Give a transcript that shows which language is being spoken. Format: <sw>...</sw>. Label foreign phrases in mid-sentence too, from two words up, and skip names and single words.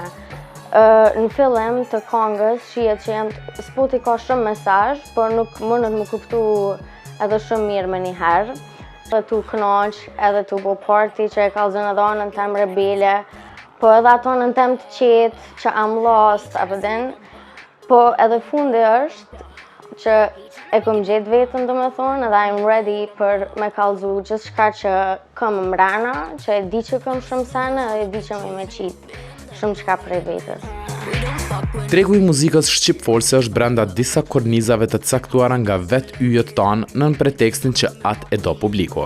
<sq>Në fillim të kongës shihet që spoti ka shumë mesazh, por nuk mundet më kuptu edhe shumë mirë me njëherë. Tu kënaq, edhe tu bo party që e kallëzën edhe anën tem rebele, po edhe ato anën tem të qetë që</sq> <en>am lost,</en> <sq>apo din. Po edhe fundi është që e kom gjetë vetën do me thonë, edhe</sq> <en>I'm ready</en> <sq>për me kallëzu gjithë shka që kam mrena, që e di që kam shumë sene edhe e di që me qitë shumë shka prej vetës. Tregu i muzikës shqipfolse është brenda disa kornizave të caktuara nga vetë yjet tanë nën pretekstin që atë e do publiku.</sq>